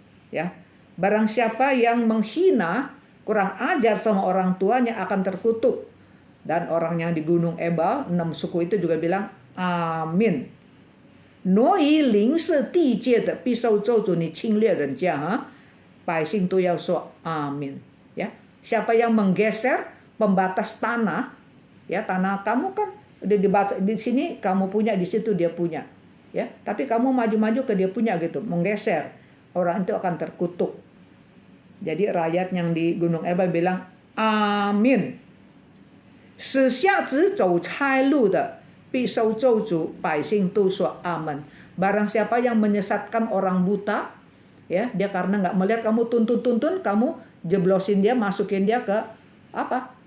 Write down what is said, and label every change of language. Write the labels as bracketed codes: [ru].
[id] Ya. Barang siapa yang menghina, kurang ajar sama orang tuanya akan terkutuk. Dan orang yang di Gunung Ebal, 6 suku itu juga bilang amin. [zh] 挪移邻舍地界的必受咒诅，你侵略人家哈，百姓都要说 amin. [id] Ya, siapa yang menggeser pembatas tanah, ya tanah kamu kan udah dibaca di sini kamu punya, di situ dia punya, ya. Tapi kamu maju-maju ke dia punya gitu, menggeser, orang itu akan terkutuk. Jadi rakyat yang di Gunung Ebal bilang amin. [zh] 使下子走差路的必受咒诅，百姓都说 amen. [id] Barang siapa yang menyesatkan orang buta, ya, dia karena nggak melihat kamu tuntun, kamu jeblosin dia, masukin dia ke apa?